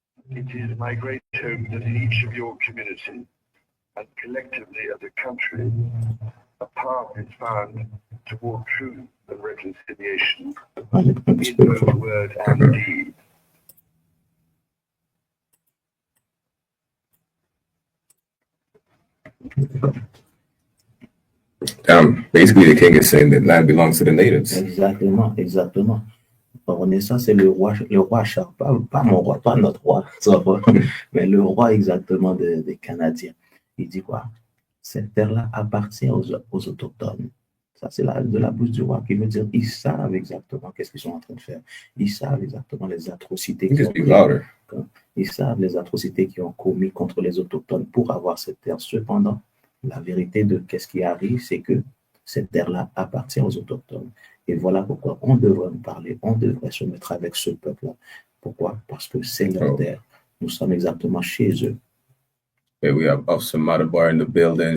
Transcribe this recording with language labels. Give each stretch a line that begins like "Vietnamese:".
English: It is my great hope that in each of your communities and collectively as a country, a path is found toward truth and reconciliation in both word and deed. Basically, the king is saying that land belongs to the natives.
French: Exactement, exactement. Renaissance, c'est le roi Charles, pas mon roi, pas notre roi, ça va, mais le roi exactement des Canadiens. Il dit quoi? Cette terre-là appartient aux autochtones. Ça, c'est de la bouche du roi qui veut dire ils savent exactement qu'est-ce qu'ils sont en train de faire. Ils savent exactement les atrocités ils savent les atrocités qu'ils ont commis contre les autochtones pour avoir cette terre. Cependant, la vérité de qu'est-ce qui arrive, c'est que cette terre-là appartient aux autochtones. Et voilà pourquoi on devrait en parler, on devrait se mettre avec ce peuple-là. Pourquoi? Parce que c'est leur terre. Nous sommes exactement chez eux.
English: Hey, we have Officer Madabar in the building.